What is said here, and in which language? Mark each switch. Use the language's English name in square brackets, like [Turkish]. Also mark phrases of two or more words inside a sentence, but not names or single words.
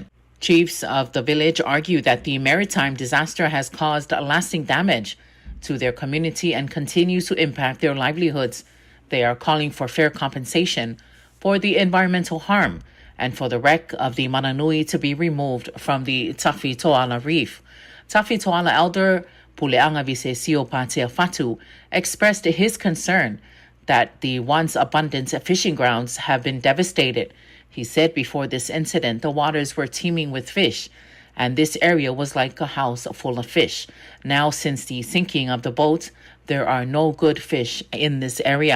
[English] Chiefs of the village argue that the maritime disaster has caused lasting damage to their community and continues to impact their livelihoods. They are calling for fair compensation for the environmental harm and for the wreck of the Mananui to be removed from the Tafi Toala Reef. Tafi Toala elder Puleanga Visesio Patea Fatu expressed his concern that the once abundant fishing grounds have been devastated. He said before this incident, the waters were teeming with fish, and this area was like a house full of fish. Now, since the sinking of the boat, there are no good fish in this area.